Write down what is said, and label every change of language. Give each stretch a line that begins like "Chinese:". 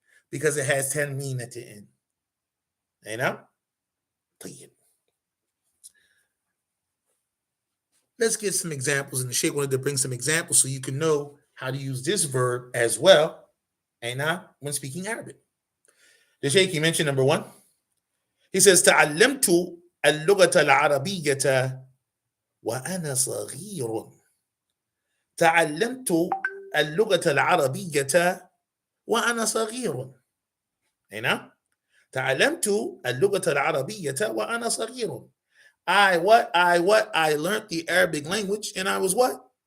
English: Because it has tanween at the end. You know? Let's get some examples, and the Sheikh wanted to bring some examples so you can know how to use this verb as well, and when speaking Arabic. The Sheikh, he mentioned number one. He says,
Arabic: تعلمت اللغة العربية وأنا صغير. تعلمت اللغة العربية وأنا صغير. هنا تعلمت اللغة العربية وأنا صغير.
English: I learned the Arabic language, and I was what?